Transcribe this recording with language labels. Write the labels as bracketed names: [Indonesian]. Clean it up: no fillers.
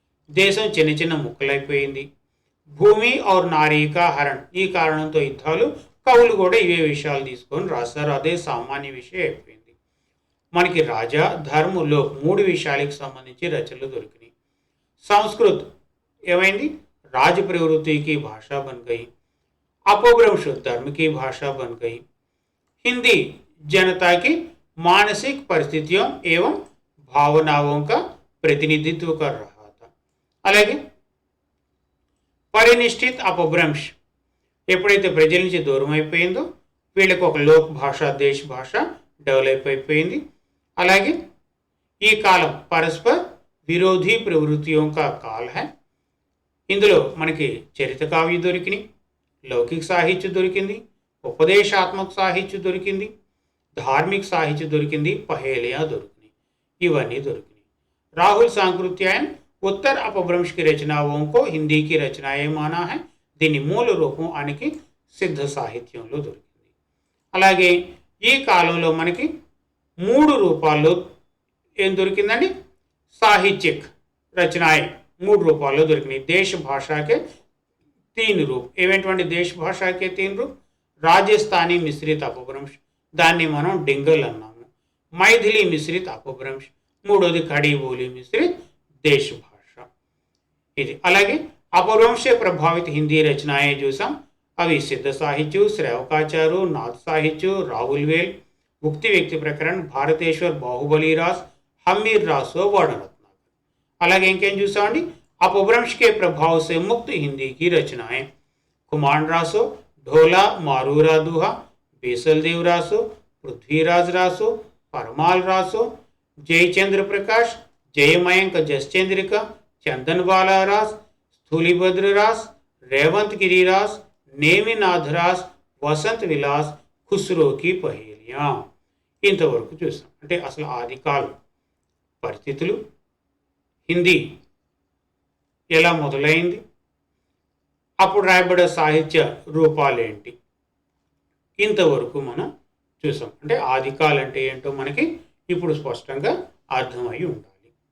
[Telugu] దేశం చిన్న చిన్న ముక్కలైపోయింది. భూమి और నారీ का హరణ, ఈ కారణంతో యుద్ధాలు, కవులు కూడా ఇవే విషయాలు తీసుకొని రాస్తారు. అదే సామాన్య విషయం అయిపోయింది. మనకి రాజా ధర్ములో 3 విషయాలకు సంబంధించి రచనలు దొరికినాయి. సంస్కృత్ ఏమైంది? [Hindi] राज प्रवृत्ति की भाषा बन गई. अपभ्रंश धर्म की भाषा बन गई. हिंदी जनता की मानसिक परिस्थितियों एवं भावनाओं का प्रतिनिधित्व कर रहा था. [Telugu] అలాగే పరినిష్ఠిత్ అపభ్రంశ్ ఎప్పుడైతే ప్రజల నుంచి దూరం అయిపోయిందో వీళ్ళకి ఒక లోక్ భాష, దేశ భాష డెవలప్ అయిపోయింది. అలాగే ఈ కాలం పరస్పర విరోధీ ప్రవృత్తిयों [Hindi] का काल है. [Telugu] ఇందులో మనకి చరిత్ర కావ్యం దొరికినాయి, లౌకిక సాహిత్యం దొరికింది, ఉపదేశాత్మక సాహిత్యం దొరికింది, [Hindi] धार्मिक साहित्य [Telugu] దొరికింది, పహేలియా దొరికినాయి. ఇవన్నీ దొరికినాయి. [Hindi] రాహుల్ सांकृत्यायन उत्तर अपभ्रंश की रचनाओं को हिंदी की रचनाएं माना है. [Telugu] దీని మూల రూపం ఆయనకి సిద్ధ సాహిత్యంలో దొరికింది. అలాగే ఈ కాలంలో మనకి 3 రూపాల్లో ఏం దొరికిందండి? సాహిత్యక్ రచనాएं 3 రూపాల్లో దొరికినాయి. దేశ భాషకే 3 రూప్. ఏమేంటంటే దేశ భాషకే 3 రూప్. రాజస్థానీ మిశ్రిత అపభ్రంశ్, దాన్ని మనం డింగల్ అన్నాము. మైథిలి మిశ్రిత అపభ్రంశ్, మూడోది ఖड़ी बोली మిశ్రిత దేశ భాష. ఇది అలాగే [Hindi] अपभ्रंश से प्रभावित हिंदी रचनाएं [Telugu] చూసాం. అవి సిద్ధ సాహిత్యం, శ్రావకాచారు, నాథ సాహిత్యం, రావుల్వేల్, ముక్తి వ్యక్తి ప్రకరణ, భారతేశ్వర్, బాహుబలి రాస్, హమ్మీర్ రాసో, వర్ణరత్నాకర్. అలాగే ఇంకేం చూసామండి? [Hindi] अपभ्रंश के प्रभाव से मुक्त हिंदी की रचनाएं कुमार रासो, ढोला मारूरा दूहा, बेसल देव रासो, पृथ्वीराज रासो, परमाल रासो, जयचंद्र प्रकाश, जय मयंक जसचंद्रिका, चंदन बाला रास, स्थूलीभद्र रास, रेवंत गिरी रास, नेमिनाथ रास, वसंत विलास, खुसरो की पहेलियां. [Telugu] ఇంతవరకు చూసాం. అంటే అసలు ఆదికాల పరిస్థితులు, హిందీ ఎలా మొదలైంది, అప్పుడు రాయబడే సాహిత్య రూపాలేంటి, ఇంతవరకు మనం చూసాం. అంటే ఆదికాల్ అంటే ఏంటో మనకి ఇప్పుడు స్పష్టంగా అర్థమై ఉండాలి.